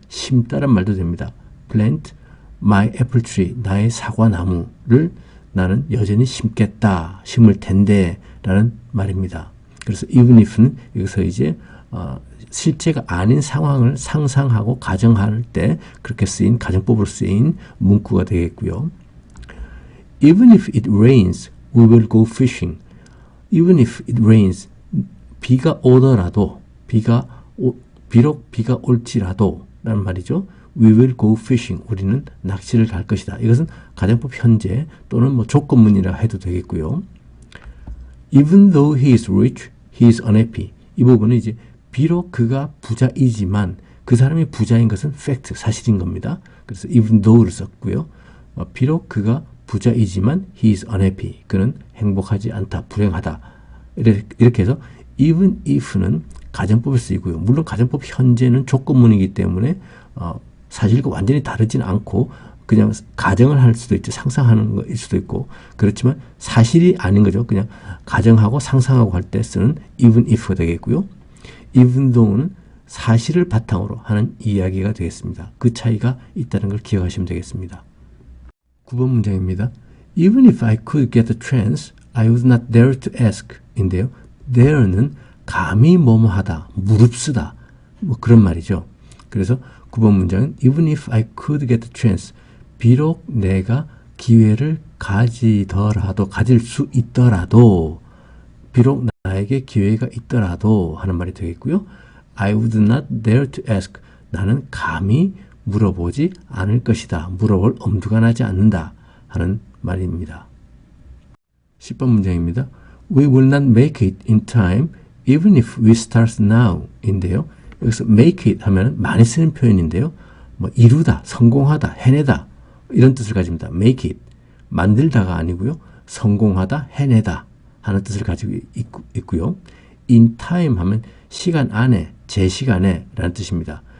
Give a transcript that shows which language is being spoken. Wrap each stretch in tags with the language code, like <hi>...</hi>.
<ko>심다란 말도 됩니다.</ko> <en>plant my apple tree</en> <ko>나의 사과나무를 나는 여전히 심을 텐데 라는 말입니다. 그래서 even if는 여기서 이제 실제가 아닌 상황을 상상하고 가정할 때 그렇게 쓰인 가정법으로 쓰인 문구가 되겠고요.</ko> <en>Even if it rains, we will go fishing. Even if it rains,</en> <ko>비가 오더라도 비록 비가 올지라도 라는 말이죠.</ko> <en>We will go fishing.</en> <ko>우리는 낚시를 갈 것이다. 이것은 가정법 현재 또는 뭐 조건문이라 해도 되겠고요.</ko> <en>Even though he is rich, he is unhappy.</en> <ko>이 부분은 이제 비록 그가 부자이지만 그 사람이 부자인 것은 fact, 사실인 겁니다. 그래서 even though를 썼고요. 비록 그가 부자이지만</ko> <en>he is unhappy.</en> <ko>그는 행복하지 않다, 불행하다. 이렇게 해서 even if는 가정법에 쓰이고요. 물론 가정법 현재는 조건문이기 때문에 사실과 완전히 다르진 않고 그냥 가정을 할 수도 있죠. 상상하는 거일 수도 있고 그렇지만 사실이 아닌 거죠. 그냥 가정하고 상상하고 할 때 쓰는 even if가 되겠고요. even though는 사실을 바탕으로 하는 이야기가 되겠습니다. 그 차이가 있다는 걸 기억하시면 되겠습니다. 9번 문장입니다.</ko> <en>Even if I could get a chance, I would not dare to ask</en> <ko>인데요. dare는 감히 뭐뭐 하다, 무릅쓰다 뭐 그런 말이죠. 그래서 9번 문장은</ko> <en>Even if I could get a chance</en> <ko>비록 내가 기회를 가질 수 있더라도 비록 나에게 기회가 있더라도 하는 말이 되겠고요.</ko> <en>I would not dare to ask</en> <ko>나는 감히 물어보지 않을 것이다. 물어볼 엄두가 나지 않는다 하는 말입니다. 10번 문장입니다.</ko> <en>We will not make it in time even if we start now</en> <ko>인데요. 여기서 make it 하면 많이 쓰는 표현인데요. 뭐 이루다, 성공하다, 해내다 이런 뜻을 가집니다. make it 만들다가 아니고요. 성공하다, 해내다 하는 뜻을 가지고 있고요. in time 하면 시간 안에, 제 시간에 라는 뜻입니다.</ko>